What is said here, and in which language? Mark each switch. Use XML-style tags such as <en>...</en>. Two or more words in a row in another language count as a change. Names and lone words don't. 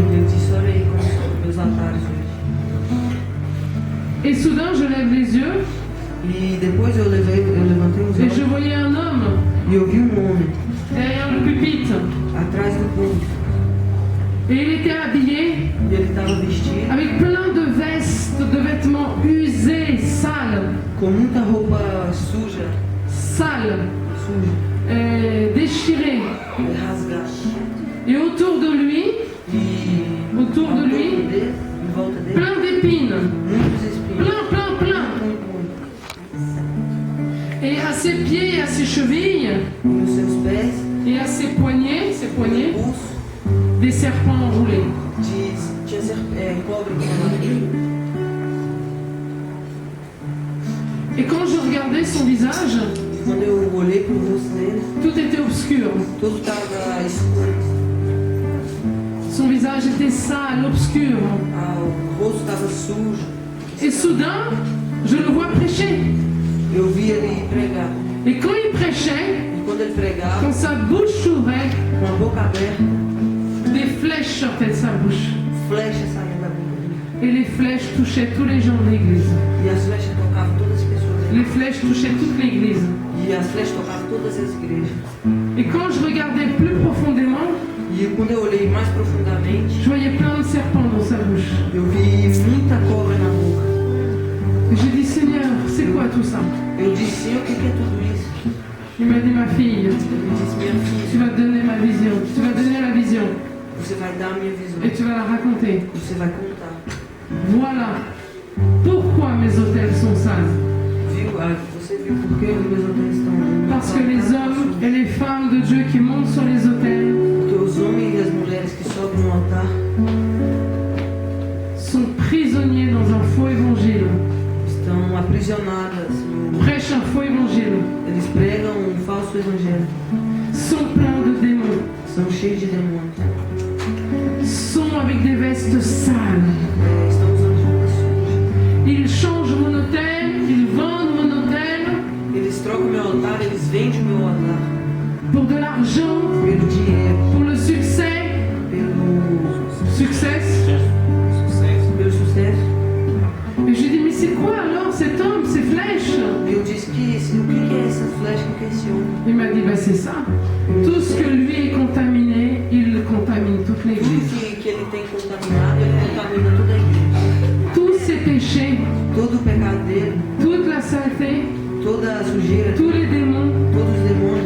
<pt>Ele disse, olha aí como são meus altares hoje.</pt> <fr>Et soudain, je lève les yeux</fr> <pt>E depois eu levantei os</pt> <fr>et je</fr> <pt>olhos</pt> <fr>voyais un homme</fr> <pt>e eu vi homem</pt> <fr>derrière le pupitre.</fr> <pt>atrás do púlpito.</pt> <fr>Et il était habillé</fr> <pt>E ele estava vestido</pt> <fr>avec plein de vestes, de vêtements usés, sales,</fr> <pt>com muita roupa suja,</pt> <fr>déchirés.</fr> <pt>rasgada.</pt> <fr>Et autour de lui,</fr> <pt>E</pt> <fr>Autour de lui,</fr> <pt>dele, em volta dele,</pt> <fr>plein d'épines.</fr> <pt>muitos espinhos.</pt> <fr>Plein.</fr> <pt>Muito.</pt> <fr>Et à ses pieds et à ses chevilles</fr> <pt>E nos seus pés,</pt> <fr>et à ses poignets,</fr> <pt>pulso,</pt> <fr>des serpents enroulés.</fr> <pt>tinha cobra enrolada.</pt> <fr>Et quand je regardais son visage,</fr> <pt>Quando eu olhei para o rosto dele,</pt> <fr>tout était obscur.</fr> <pt>tudo estava escuro.</pt> <fr>Son visage était sale, obscur.</fr> <pt>O rosto estava sujo.</pt> <fr>Et soudain, je le vois prêcher.</fr> <pt>Eu vi ele pregar.</pt> <fr>Et quand il prêchait,</fr> <pt>E quando ele pregava,</pt> <fr>quand sa bouche s'ouvrait,</fr> <pt>com a boca aberta,</pt> <fr>des flèches sortaient de sa bouche.</fr> <pt>flechas saíam da boca dele.</pt> <fr>Et les flèches touchaient tous les gens de l'église.</fr> <pt>E as flechas tocavam todas as pessoas da</pt> <fr>Les</fr> <pt>igreja.</pt> <fr>flèches touchaient toute l'église.</fr> <pt>E as flechas tocavam todas as igrejas.</pt> <fr>Et quand je regardais plus profondément,</fr> <pt>E quando eu olhei mais profundamente,</pt> <fr>je voyais plein de serpents dans sa bouche.</fr> <pt>eu vi muita cobra na boca.</pt> <fr>Et j'ai dit, Seigneur, c'est quoi tout ça?</fr> <pt>Eu disse, Senhor, o que é tudo isso?</pt> <fr>Il m'a dit, ma fille,</fr> <pt>Ele disse, minha</pt> <fr>tu</fr> <pt>filha,</pt> <fr>vas donner ma vision. Tu vas donner la vision</fr> <pt>você vai dar a minha visão.</pt> <fr>et tu vas la raconter.</fr> <pt>Você vai contar.</pt> <fr>Voilà pourquoi mes autels sont sales.</fr> <pt>Viu? Você viu por que os meus hotéis estão...</pt> <fr>Parce que les hommes et les femmes de Dieu qui montent sur les autels</fr> <pt>Porque os homens e as mulheres que sobem no altar</pt> <fr>sont prisonniers dans un faux évangile,</fr> <pt>estão aprisionadas.</pt> <fr>prêchent un faux évangile,</fr> <pt>Eles pregam um falso evangelho.</pt> <fr>sont pleins de démons,</fr> <pt>São cheios de demônios.</pt> <fr>sont avec des vestes sales.</fr> <pt>Estão usando roupas sujas.</pt> <fr>Ils changent mon hôtel, ils vendent mon hôtel</fr> <pt>Eles trocam meu altar, eles vendem o meu altar.</pt> <fr>pour de l'argent,</fr> <pt>Pelo dinheiro,</pt> <fr>pour le succès,</fr> <pt>pelo succès. pelo sucesso.</pt> <fr>Et je lui dis, mais c'est quoi alors cet homme, ces flèches?</fr> <pt>E eu disse o que é essa flecha, o que é esse homem?</pt> <fr>Il m'a dit, bah c'est ça. Tout ce que lui est contaminé, il contamine toute</fr> <pt>Tudo</pt> <fr>l'église.</fr> <pt>que ele tem contaminado, ele contamina toda a igreja.</pt> <fr>Tous ses péchés,</fr> <pt>Todo o pecado dele,</pt> <fr>toute la saleté,</fr> <pt>toda a sujeira,</pt> <fr>tous les démons,</fr> <pt>todos os demônios</pt>